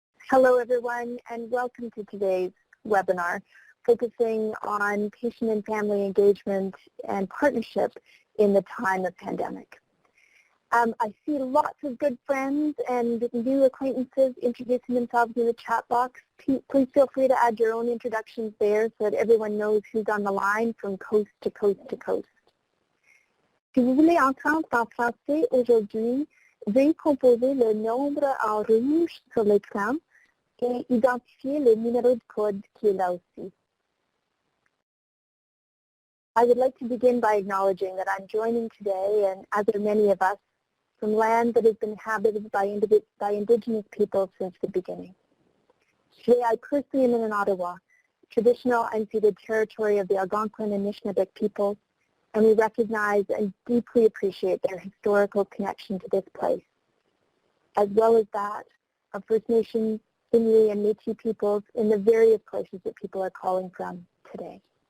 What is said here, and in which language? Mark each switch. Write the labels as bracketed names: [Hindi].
[English] Hello, everyone, and welcome to today's webinar focusing on patient and family engagement and partnership in the time of pandemic. I see lots of good friends and new acquaintances introducing themselves in the chat box. Please feel free to add your own introductions there so that everyone knows who's on the line from coast to coast to coast. [French] Si vous voulez entendre en français aujourd'hui, veuillez composer le nombre en rouge sur l'écran et identifier le numéro de code qui est là aussi. [English] I would like to begin by acknowledging that I'm joining today, and as are many of us, from land that has been inhabited by Indigenous people since the beginning. Today I personally am in Ottawa, traditional unceded territory of the Algonquin and Anishinaabe peoples, and we recognize and deeply appreciate their historical connection to this place, as well as that of First Nations, Inuit, and Métis peoples in the various places that people are calling from today.